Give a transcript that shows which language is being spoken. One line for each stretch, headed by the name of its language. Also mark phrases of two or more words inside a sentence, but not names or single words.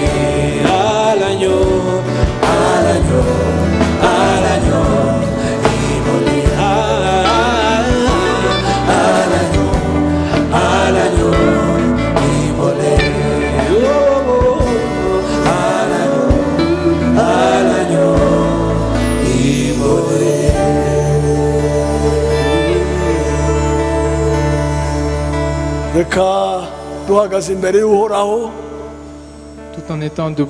French: À l'agneau immolé. À l'agneau immolé. Oh, oh, oh. À l'agneau immolé.
Rundi: reka duhagaze imbere y'uhoraho
French: tout en étant debout,